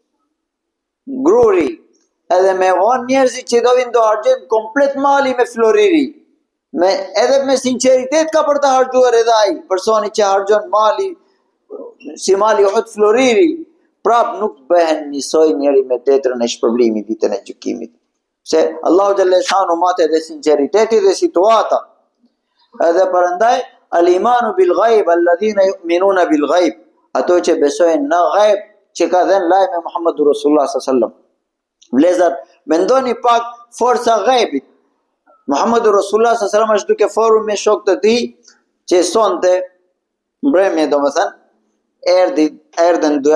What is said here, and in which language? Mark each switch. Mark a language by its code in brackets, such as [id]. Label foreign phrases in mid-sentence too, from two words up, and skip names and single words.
[sq] gruri, edhe me vonë njerëzit që do vinë do harxojnë komplet mali me floriri, edhe me sinqeritet ka për të harxuar edhe ai, personi që harxon mali si mali Uhud floriri, prap nuk bëhen njësoj njëri me tjetrën e shpërblimi ditën e gjykimit. Se Allahu xhaleshanu matë edhe sinqeriteti dhe situata. Edhe prandaj [ar] الإيمان بالغيب الذين يؤمنون بالغيب, [sq] ato që besojnë në ghaib, që ka dhënë lajme [ar] محمد رسول الله صلى الله عليه وسلم. [sq] Vlezër, mendoni pak forca ghaibit. [ar] محمد رسول الله صلى الله عليه وسلم [sq] është duke folur me shokët e tij që sonte mbrëmje, domethënë erdhen dy